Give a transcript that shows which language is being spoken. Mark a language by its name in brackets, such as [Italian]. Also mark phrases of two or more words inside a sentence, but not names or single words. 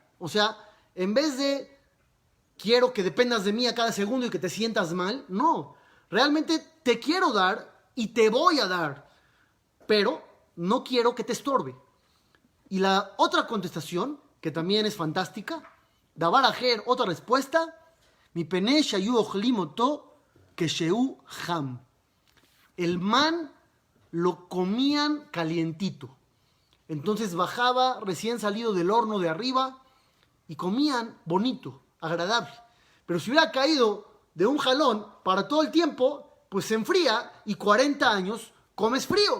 [Spanish] O sea, en vez de quiero que dependas de mí a cada segundo y que te sientas mal, no. Realmente te quiero dar y te voy a dar, pero no quiero que te estorbe. Y la otra contestación, que también es fantástica, [Hebrew] דבר אחר, [Spanish] otra respuesta, [Hebrew] מפני שהיו אוכלים אותו כשהוא חם. [Spanish] El man lo comían calientito. Entonces bajaba recién salido del horno de arriba y comían bonito, agradable. Pero si hubiera caído de un jalón para todo el tiempo, pues se enfría y 40 años comes frío.